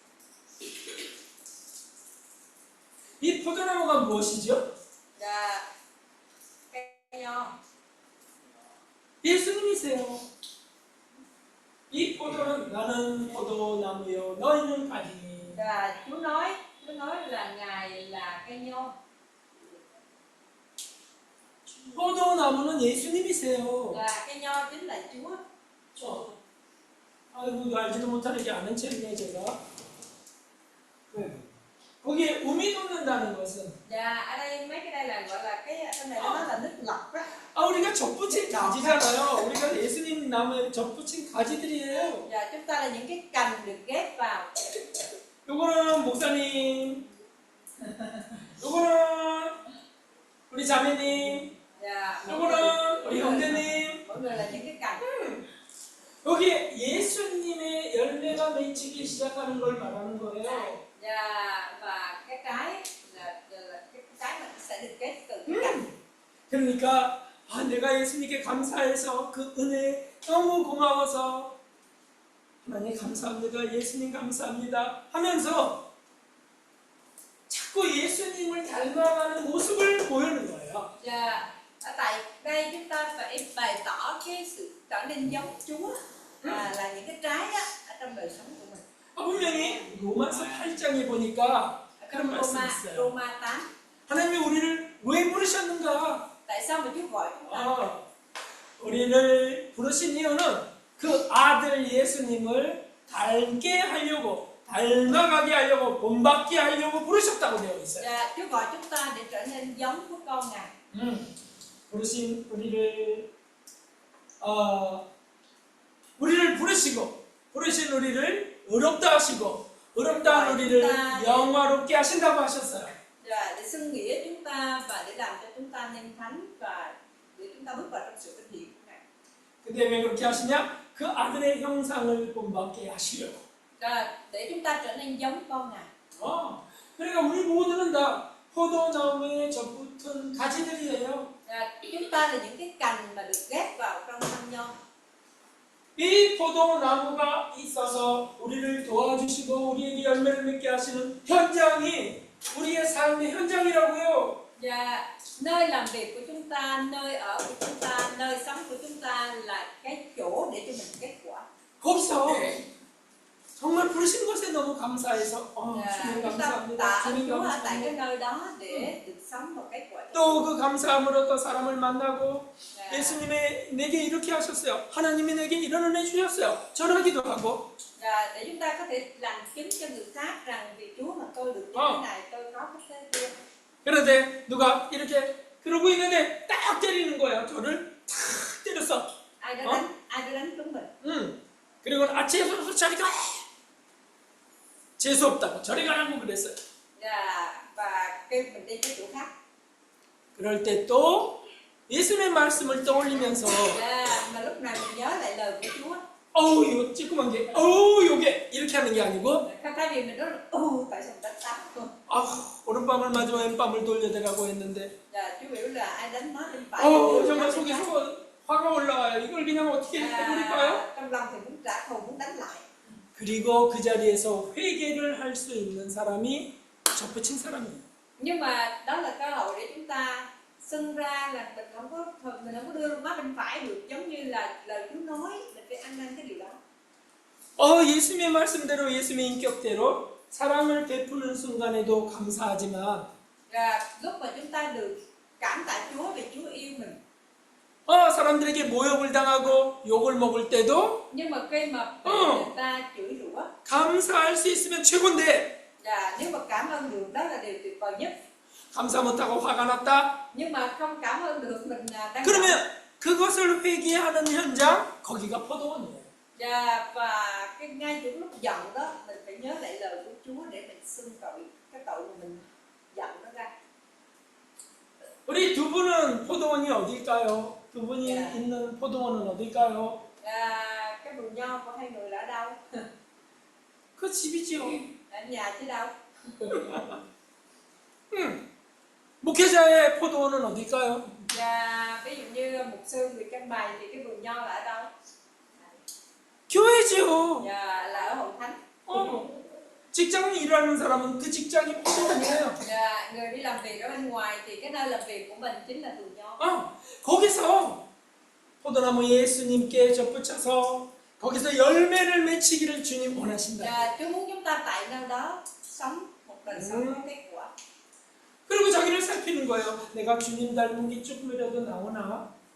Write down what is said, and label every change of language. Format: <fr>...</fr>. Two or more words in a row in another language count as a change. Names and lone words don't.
<ko>이 포도나무가 무엇이죠?</ko> <vi>Và cây nho</vi> <ko>예수님이세요. 이 포도는 나는 포도나무요 너희는 가지니.</ko> <vi>và Chúa nói là Ngài là cây nho.</vi> <ko>포도나무는 예수님이세요.</ko> <vi>Và cây nho chính là Chúa.</vi> <ko>아이고 이거 알지도 못하는 게 아는 척이네 제가. 거기에 um이 돋는다는 것은</ko> <vi>Và ở đây mấy cái đây là gọi là cái trong này nó nói là nước lọc đó.</vi> <ko>우리가 접붙인 가지잖아요. 우리가 예수님 나무에 접붙인 가지들이에요.</ko> <vi>Và chúng ta là những cái cành được ghép vào.</vi> <ko>요거는 목사님, 요거는 우리 자매님,</ko> <vi>Và</vi> <ko>요거는 우리 형제님.</ko> <vi>mọi người là những cái cành.</vi> <ko>여기에 예수님의 열매가 맺히기 시작하는 걸 말하는 거예요.</ko> <vi>Và cái trái là cái trái mà sẽ được ghép từ cái cành.</vi> <ko>그러니까 내가 예수님께 감사해서 그 은혜 너무 고마워서 하나님 감사합니다, 예수님 감사합니다 하면서 자꾸 예수님을 닮아가는 모습을 보이는 거예요.</ko> <vi>Và ở tại đây chúng ta phải bày tỏ cái sự trở nên giống Chúa là những cái trái đó ở trong đời sống của mình.</vi> <ko>분명히 로마서 8장에 보니까 그런 말씀이 있어요.</ko> <vi>Roma 8.</vi> <ko>하나님이 우리를 왜 부르셨는가?</ko> <vi>Tại sao mà Chúa gọi chúng ta?</vi> <ko>우리를 부르신 이유는 그 아들 예수님을 닮게 하려고, 닮아가게 하려고, 본받게 하려고 부르셨다고 되어 있어요.</ko> <vi>Và Chúa gọi chúng ta để trở nên giống của con Ngài.</vi> <ko>부르신 우리를 부르신 우리를 의롭다 하시고, 의롭다한 우리를 영화롭게 하신다고 하셨어요.</ko> <vi>Và để xưng nghĩa chúng ta và để làm cho chúng ta nên thánh và để chúng ta bước vào trong sự vinh hiển của Ngài.</vi> <ko>근데 왜 그렇게 하시냐? 그 아들의 형상을 본받게 하시려고.</ko> <vi>Để chúng ta trở nên giống con Ngài.</vi> <ko>그러니까 우리 모두는 다 포도나무에 접붙은 가지들이에요.</ko> <vi>Chúng ta là những cái cành mà được ghép vào trong thân nho.</vi> <ko>이 포도나무가 있어서 우리를 도와주시고 우리에게 열매를 맺게 하시는 현장이 우리의 삶의 현장이라고요.</ko> <vi>Và nơi làm việc của chúng ta, nơi ở của chúng ta, nơi sống của chúng ta là cái chỗ để cho mình kết quả.</vi> <ko>거기서 정말 부르신 것에 너무 감사해서 주님</ko> <vi>Chúng ta</vi> <ko>감사합니다.</ko> <vi>tạ ơn</vi> <ko>주님</ko> <vi>Chúa ở tại cái</vi> <ko>감사합니다.</ko> <vi>nơi đó để được sống một cách gọi</vi> <ko>또 그 감사함으로 또 사람을 만나고</ko> <vi>là</vi> <ko>예수님의 내게 이렇게 하셨어요. 하나님이 내게 이런 은혜 주셨어요. 전하기도 하고</ko> <vi>để chúng ta có thể làm chứng cho người khác rằng vì Chúa mà tôi được như thế này, tôi có cái thế kia.</vi> <ko>그런데 누가 이렇게 그러고 있는데 딱 때리는 거예요. 저를 탁 때렸어.</ko> <vi>Ai đã đánh trúng mình.</vi> <ko>그리고 아침에서 자리가 재수 없다고 저리 가라고 그랬어요.</ko> <vi>Và kêu mình đi cái chỗ khác.</vi> <ko>그럴 때 또 예수님의 말씀을 떠올리면서</ko> <vi>Mà lúc này mình nhớ lại lời của Chúa.</vi> <ko>어우 이거 찌끄만 게 어우 요게 이렇게 하는 게 아니고</ko> <vi>Thay vì mình nói là tại sao mình đánh tao không?</vi> <ko>오른밤을 맞으면 왼밤을 돌려대라고 했는데</ko> <vi>Chú biểu là ai đánh nó bên phải.</vi> <ko>정말 속에서 화가 올라와요. 이걸 그냥 어떻게 해버릴까요?</ko> <vi>Trong lòng thì muốn trả thù, muốn đánh lại.</vi> <ko>그리고 그 자리에서 회개를 할 수 있는 사람이 접붙인 사람이에요.</ko> <vi>Nhưng mà đó là cơ hội để chúng ta xưng ra là mình không có đưa má bên phải được, giống như là lời Chúa nói, mình phải ăn năn cái điều đó.</vi> <ko>예수님의 말씀대로 예수님의 인격대로 사랑을 베푸는 순간에도 감사하지만</ko> <vi>Lúc mà chúng ta được cảm tạ Chúa vì Chúa yêu mình.</vi> <ko>사람들에게 모욕을 당하고 욕을 먹을 때도</ko> <vi>Nhưng mà khi mà người ta chửi rủa</vi> <ko>감사할 수 있으면 최고인데</ko> <vi>và nếu mà cảm ơn được đó là điều tuyệt vời nhất.</vi> <ko>감사 못하고 화가 났다?</ko> <vi>Nhưng mà không cảm ơn được mình đang</vi> <ko>그러면 그것을 회개하는 현장 거기가 포도원이에요.</ko> <vi>và ngay những lúc giận đó mình phải nhớ lại lời của Chúa để mình xưng tội cái tội mà mình giận nó ra.</vi> <ko>우리 두 분은 포도원이 어딜까요? 두 분이 있는 포도원은 어딜까요?</ko> <vi>Cái vườn nho của hai người là ở đâu?</vi> <ko>그 집이지요.</ko> <vi>Ở nhà chứ đâu?</vi> <ko>목회자의 포도원은 어딜까요?</ko> <vi>Ví dụ như mục sư người Căng Bày thì cái vườn nho là ở đâu?</vi> <ko>교회지요.</ko> <vi>Là ở Hội Thánh.</vi> <ko>직장에 일하는 사람은 그 직장이 포도원이에요.</ko> <vi>Người đi làm việc ở bên ngoài thì cái nơi làm việc của mình chính là vườn nho.</vi> <ko>거기서 포도나무 예수님께 접붙여서 거기서 열매를 맺히기를 주님 원하신다.</ko> <vi>Chúa muốn chúng ta tại nơi đó sống một đời sống có kết quả.</vi> <ko>그리고 자기를 살피는 거예요. 내가 주님 닮은 게 조금이라도 나오나?</ko>